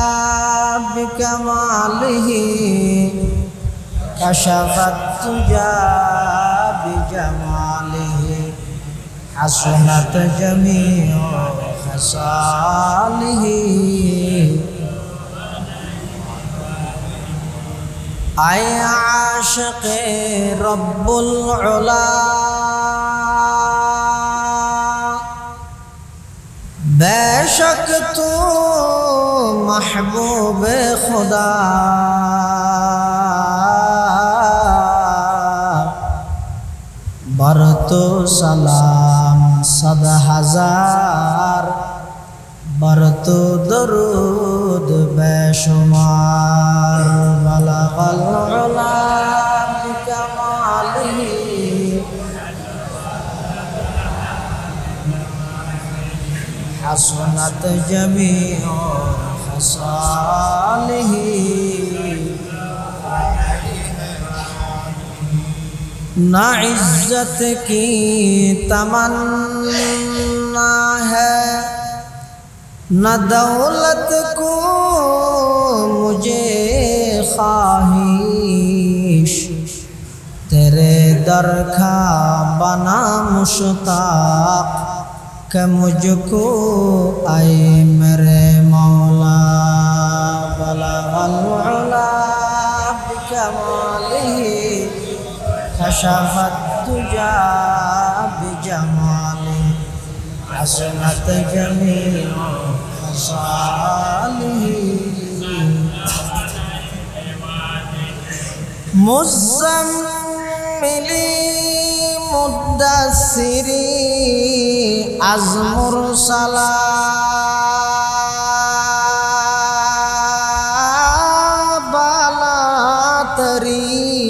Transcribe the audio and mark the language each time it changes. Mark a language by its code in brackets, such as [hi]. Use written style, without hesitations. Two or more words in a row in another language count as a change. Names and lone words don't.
[ar] بكماله كشف الدجى بجماله حسنت جميع خصاله أي عاشق رب العلا [ur] بیشک تو محبوب خدا [fa] بر تو سلام صد هزار بر تو درود بی‌شمار [ar] بلغ العلى بكماله حسنت جمیع خصاله [ur] نہ عزت کی تمنا ہے نہ دولت کو مجھے خواہش تیرے در کا بنا مشتاق کہ مجھ کو اے میرے مولا [ar] بلغ العلا بکمالہ کشف الدجى بجمالہ حسنت جمیع خصالہ [fa] مزملی مدثری از مرسلا بالاتری